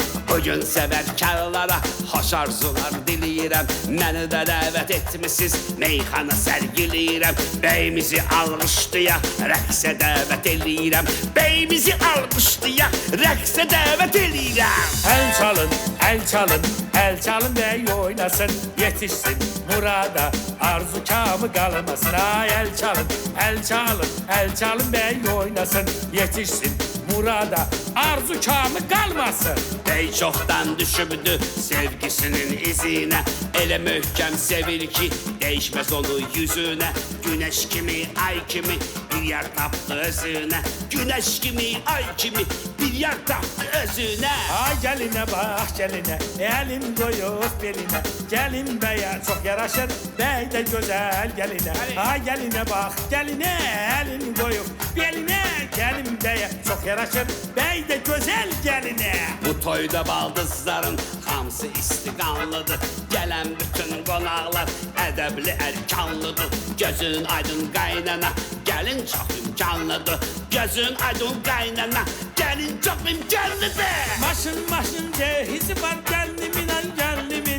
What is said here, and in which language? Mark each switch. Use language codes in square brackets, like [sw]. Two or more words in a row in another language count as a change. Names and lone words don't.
[az] Bugün səvərkarlara xoş arzular diləyirəm. Məni də dəvət etmisiniz, meyxana sərgiləyirəm. Bəyimizi almışdıya, rəqsə dəvət eləyirəm. Bəyimizi almışdıya, rəqsə dəvət eləyirəm. El çalın, el çalın, el çalın bey oynasın. [tr] Yetişsin murada, arzu kamı kalmasın. [az] Ay el çalın, el çalın, el çalın bey oynasın. [tr] Yetişsin murada, arzu kamı kalmasın. [az] Bey çoxdan düşübdü sevgisinin izine. Elə möhkəm sevir ki, [tr] değişmez onu yüzüne. [az] Güneş kimi, ay kimi bir yer tapdı özüne. [tr] Güneş gibi, [az] ay kimi bir yer tapdı özüne. [tr] Ay geline bak geline, elin koyup beline. Gelin beye çok yaraşır, bey de güzel geline. Ay geline bak geline, elin koyup beline. Gelin beye çok yaraşır, bey de güzel geline. [az] Bu toyda baldızların hamısı istiqanlıdır. Gələn bütün qonaqlar ədəbli ərkanlıdır. Gözün aydın qaynana, gəlin çox imkanlıdır. Gözün aydın qaynana, gəlin çox imkanlıdır. [tr] Maşın cehizi var gelinimin ay gelinimin.